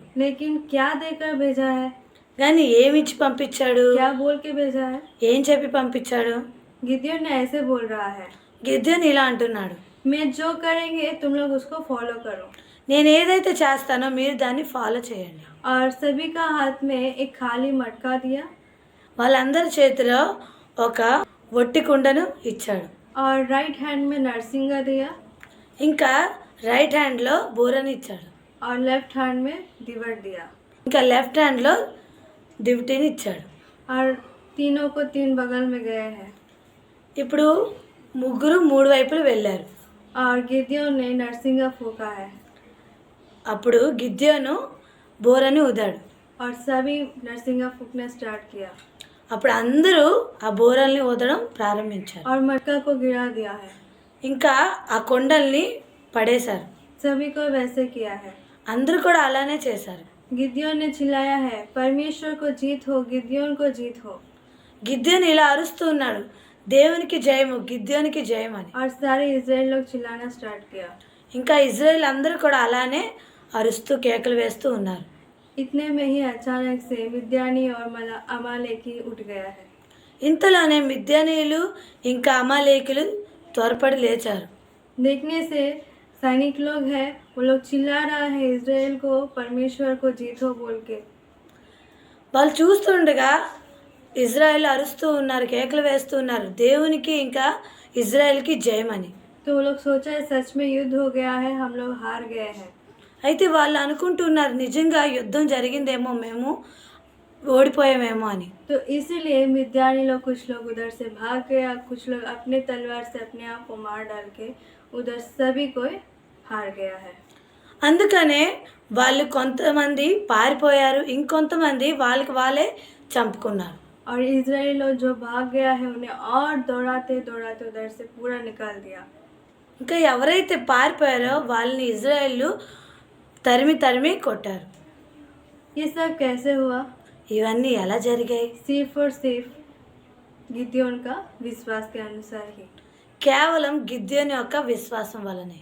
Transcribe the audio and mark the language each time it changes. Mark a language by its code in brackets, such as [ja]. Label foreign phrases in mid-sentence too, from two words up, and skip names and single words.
[hi] लेकिन क्या देकर भेजा है? [te] కానీ ఏమిచ్చి పంపించాడు? [hi] क्या बोल के भेजा है? [te] ఏం చెప్పి పంపించాడు? [hi] गिदयोन ने ऐसे बोल रहा है, [te] గిద్యోను ఇలా అంటున్నాడు, [hi] मैं जो करेंगे तुम लोग उसको फॉलो करो। [te] నేను ఏదైతే చేస్తానో మీరు దాన్ని ఫాలో చేయండి. [hi] और सभी का हाथ में एक खाली मटका दिया [te] వాళ్ళందరి చేతిలో ఒక ఒట్టి కుండను ఇచ్చాడు. [hi] और [en] right hand [hi] में नरसिंगा दिया [te] ఇంకా [en] right hand [te] బూరని ఇచ్చాడు. [hi] और [en] left hand [hi] में दिवट दिया। [te] ఇంకా [en] left hand [te] దివిటీని ఇచ్చాడు. [hi] और तीनों को 3 बगल में गए हैं। [te] ఇప్పుడు ముగ్గురు 3 వైపులు వెళ్ళారు. [hi] और गिदयोन ने नरसिंगा फूका है [te] అప్పుడు గిద్యోను బోరని ఊదాడు. [hi] और सभी नरसिंगा फूकना स्टार्ट किया [te] అప్పుడు అందరూ ఆ బోరల్ని ఊదడం ప్రారంభించారు. [hi] और मटका को गिरा दिया है। [te] ఇంకా ఆ కొండల్ని పడేశారు. [hi] सभी को वैसे किया है। [te] అందరూ కూడా అలానే చేశారు. [hi] गिदयोन ने चिल्लाया है, परमेश्वर को जीत हो, गिदयोन को जीत हो। [te] గిద్యోను ఇలా అరుస్తూ ఉన్నాడు, దేవునికి జయము, గిద్యోనికి జయం అని. [hi] और सारे इजराइल लोग चिल्लाना स्टार्ट किया। [te] ఇంకా ఇజ్రాయెల్ అందరూ కూడా అలానే అరుస్తూ కేకలు వేస్తూ ఉన్నారు. [hi] इतने में ही अचानक से मिद्यानी और अमालेकी उठ गया है। [te] ఇంతలోనే మిద్యానీయులు ఇంకా అమాలేకులు త్వరపడి లేచారు. [hi] देखने से सैनिक लोग हैं, वो लोग चिल्ला रहा है इजराइल को, परमेश्वर को जीतो बोल के। [te] వాళ్ళు చూస్తుండగా ఇజ్రాయెల్ అరుస్తూ ఉన్నారు, కేకలు వేస్తూ ఉన్నారు, దేవునికి ఇంకా ఇజ్రాయెల్కి జయమని. [hi] तो वो लोग सोचा है सच में युद्ध हो गया है, हम लोग हार गए हैं। [te] అయితే వాళ్ళు అనుకుంటున్నారు నిజంగా యుద్ధం జరిగిందేమో, మేము ఓడిపోయామేమో అని. [hi] तो इसीलिए मिद्यानी लोग कुछ लोग उधर से भाग गया, कुछ लोग अपने तलवार से अपने आप को मार डाल के उधर सभी कोई हार गया है। [te] అందుకనే వాళ్ళు కొంతమంది పారిపోయారు, ఇంకొంతమంది వాళ్ళకి వాళ్ళే చంపుకున్నారు. [hi] और इजराइल लोग जो भाग गया है उन्हें और दौड़ाते दौड़ाते उधर से पूरा निकाल दिया। [te] ఇంకా ఎవరైతే పారిపోయారో వాళ్ళని ఇజ్రాయెల్ తరిమి తరిమి కొట్టారు. [hi] ये सब कैसे हुआ? [te] ఇవన్నీ ఎలా జరిగాయి? [hi] सिर्फ और सिर्फ गिदयोन का विश्वास के अनुसार ही। [te] కేవలం గిద్యోను యొక్క విశ్వాసం వలనే.